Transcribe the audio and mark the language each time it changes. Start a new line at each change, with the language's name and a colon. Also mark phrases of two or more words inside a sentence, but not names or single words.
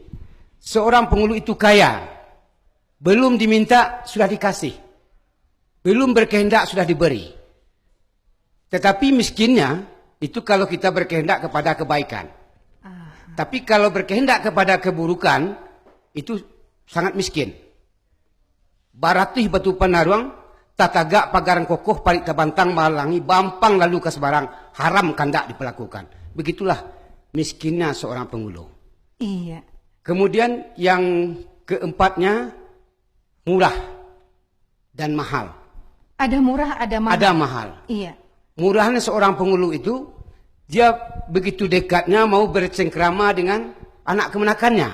Indonesian: Seorang pengulu itu kaya. Belum diminta, sudah dikasih. Belum berkehendak, sudah diberi. Tetapi miskinnya, itu kalau kita berkehendak kepada kebaikan. Tapi kalau berkehendak kepada keburukan, itu sangat miskin.
Minangkabau: Baratih batu panaruang, tatagak pagaran kokoh, parit tabantang malangi, bampang lalu ke sebarang, haram kandak diperlakukan.
Indonesian: Begitulah miskinnya seorang pengulu. Iya. Kemudian yang keempatnya, murah dan mahal. Ada murah, ada mahal. Ada mahal. Iya. Murahnya seorang pengulu itu, dia begitu dekatnya mau bercengkrama dengan anak kemenakannya.